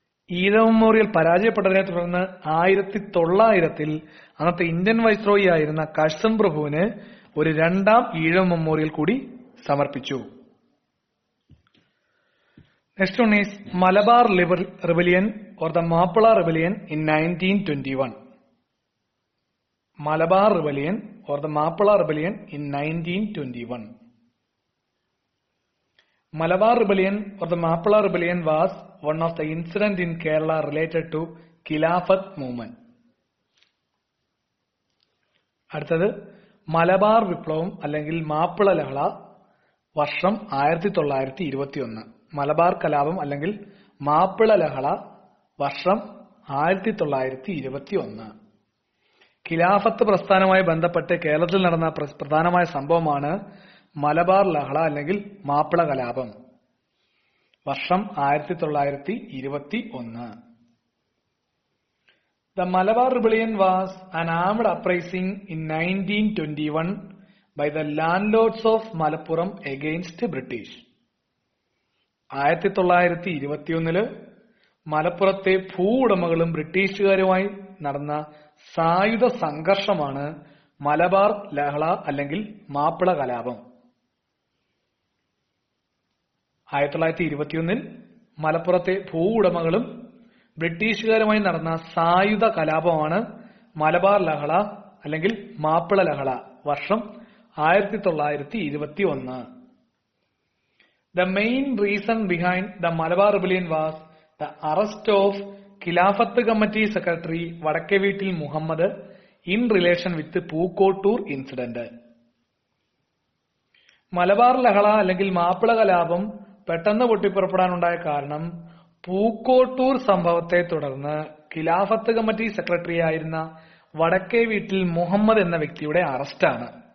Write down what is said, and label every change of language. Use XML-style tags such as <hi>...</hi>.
<ml>Ezhava memorial പരാജയപ്പെട്ടതിനെ തുടർന്ന് 1900 അന്നത്തെ Indian viceroy ആയിരുന്ന കഴ്സൺ പ്രഭുവിന് ഒരു രണ്ടാം ഈഴവ മെമ്മോറിയൽ കൂടി സമർപ്പിച്ചു.</ml> <en>Next one is Malabar rebellion or the Mappila rebellion in 1921. Malabar rebellion or the Mappala Rebellion in 1921. Malabar Rebellion or the Mappala Rebellion was one of the incidents in Kerala related to Khilafat movement.</en> <ml>അടുത്തത് മലബാർ വിപ്ലവം അല്ലെങ്കിൽ മാപ്പിള ലഹള വർഷം 1921. മലബാർ കലാപം അല്ലെങ്കിൽ മാപ്പിള ലഹള വർഷം 1921. ഖിലാഫത്ത് പ്രസ്ഥാനവുമായി ബന്ധപ്പെട്ട് കേരളത്തിൽ നടന്ന പ്രധാനമായ സംഭവമാണ് മലബാർ ലഹള അല്ലെങ്കിൽ മാപ്പിള കലാപം വർഷം 1921.</ml> <en>The Malabar Rebellion was an armed uprising in 1921 by the landlords of Malappuram against British.</en> <ml>1921 മലപ്പുറത്തെ ഭൂവുടമകളും ബ്രിട്ടീഷുകാരുമായി നടന്ന സായുധ സംഘർഷമാണ് മലബാർ ലഹള അല്ലെങ്കിൽ മാപ്പിള കലാപം. 1921 മലപ്പുറത്തെ ഭൂവുടമകളും ബ്രിട്ടീഷുകാരുമായി നടന്ന സായുധ കലാപമാണ് മലബാർ ലഹള അല്ലെങ്കിൽ മാപ്പിള ലഹള വർഷം 1921.</ml> <en>The main reason behind the Malabar Rebellion was the arrest of Khilafat Committee Secretary Vadakkeveetil Muhammad in relation with the Pookotur incident.</en> <ml>Malabar ലഹള അല്ലെങ്കിൽ മാപ്പിള കലാപം പെട്ടെന്ന് പൊട്ടിപ്പുറപ്പെടാനുണ്ടായ കാരണം പൂക്കോട്ടൂർ സംഭവത്തെ തുടർന്ന് ഖിലാഫത്ത് കമ്മിറ്റി സെക്രട്ടറി ആയിരുന്ന വടക്കേവീട്ടിൽ മുഹമ്മദ് എന്ന വ്യക്തിയുടെ അറസ്റ്റാണ്.</ml>